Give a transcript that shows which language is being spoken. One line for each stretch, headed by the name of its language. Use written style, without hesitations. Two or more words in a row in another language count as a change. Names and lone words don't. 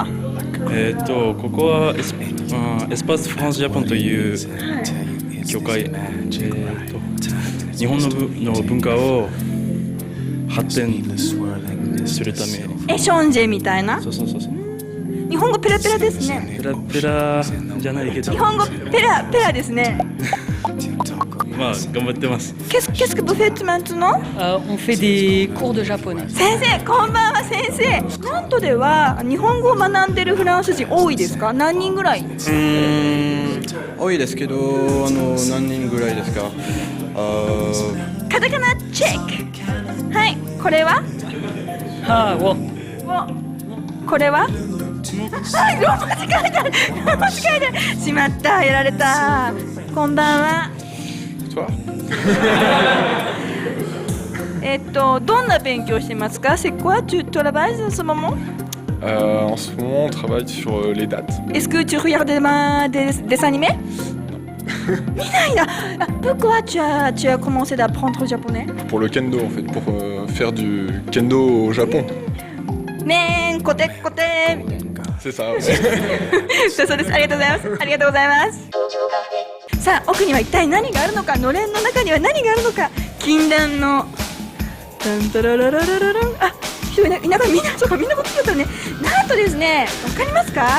Japanese: ここはエスパスフランスジャポンという協会、日本の文化を発展するため。ションジェみたいな。そう。日本語ペラペラですね。ペラペラじゃないけど。日本語ペラペラですね。まあ頑張ってます。
French: Qu'est-ce que vous faites maintenant? On fait des cours de japonais.
Japanese: 先生、こんばんは先生。ナントでは日本語を学んでるフランス人多いですか？何人ぐらい？多いですけど、何人ぐらいですか？カタカナチェック。はい、これは？これは？はい、ローマ字書いてある。ローマ字書いてある。しまった、やられた。こんばんは。どんな勉強してますか？
French: C'est quoi tu travailles en ce moment? En ce moment, on travaille sur les dates. Est-ce que tu regardes des animés? Pourquoi tu as commencé d'apprendre le japonais? Pour le kendo, en fait, pour faire du kendo au Japon. Men, côté. C'est ça, ouais.
Japanese: そうです。ありがとうございます。ありがとうございます。さあ、奥には一体何があるのか、のれんの中には何があるのか、禁断のタンタララララララン。あ、人いながらみんな、そうか、みんなこっちだったね。なんとですね、わかりますか？